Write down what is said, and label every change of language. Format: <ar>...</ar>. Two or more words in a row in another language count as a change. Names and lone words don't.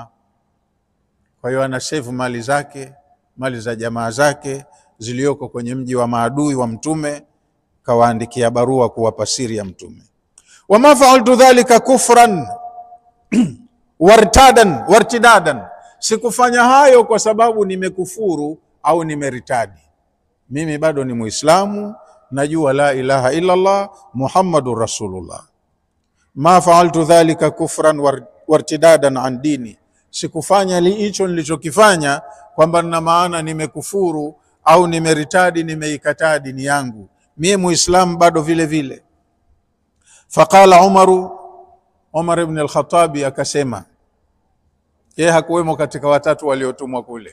<sw>Kwa hiyo anasave mali zake, mali za jamaa zake zilioko kwenye mji wa maadui wa Mtume, kawaandikia barua kuwapa siri ya Mtume.</sw> <ar>وما فعلت ذلك كفرا وارتدادا,</ar> <sw>sikufanya hayo kwa sababu nimekufuru au nimeritadi. Mimi bado ni Muislamu, najua</sw> <ar>لا إله إلا الله محمد رسول الله. ما فعلت ذلك كفرا وارتدادا عن ديني,</ar> <sw>sikufanya hicho nilichokifanya kwamba na maana nimekufuru au nimeritadi, nimeikataa dini yangu. Mimi Muislamu bado vile vile. Faqala Umar ibn al-Khattabi akasema, yeye hakuwemo katika watatu waliotumwa kule.</sw>